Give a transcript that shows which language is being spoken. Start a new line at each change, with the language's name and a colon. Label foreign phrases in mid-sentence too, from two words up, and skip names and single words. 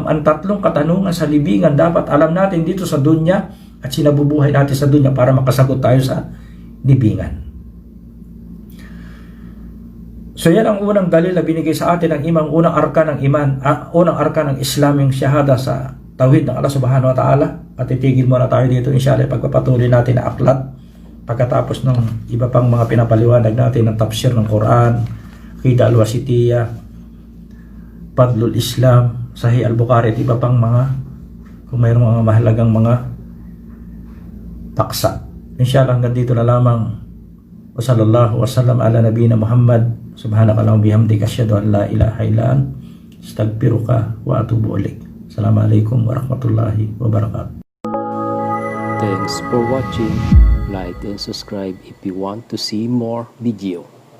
Filipino: Ang tatlong katanungan sa libingan dapat alam natin dito sa dunya at sinabubuhay natin sa dunya para makasagot tayo sa libingan. So yan ang unang dalil na binigay sa atin ng imam, unang arkan ng iman, unang arkan ng Islam, yung shahada sa tauhid ng
Arabic: الله سبحانه وتعالى.
Filipino: At itigil muna tayo dito inshallah pagpapatuloy natin na aklat pagkatapos ng iba pang mga pinapaliwanag natin ng tafsir ng Quran, Aqidah al-Wasitiyah, Fadlul Islam, Sahih al-Bukhari at iba pang mga, kung mayroong mga mahalagang mga paksa. Inshallah hanggang dito na lamang.
Arabic: وصلى الله وسلم على نبينا محمد. سبحانك اللهم وبحمدك أشهد أن لا إله إلا أنت أستغفرك وأتوب إليك. السلام عليكم ورحمة الله وبركاته.
English: Thanks for watching. Like and subscribe if you want to see more video.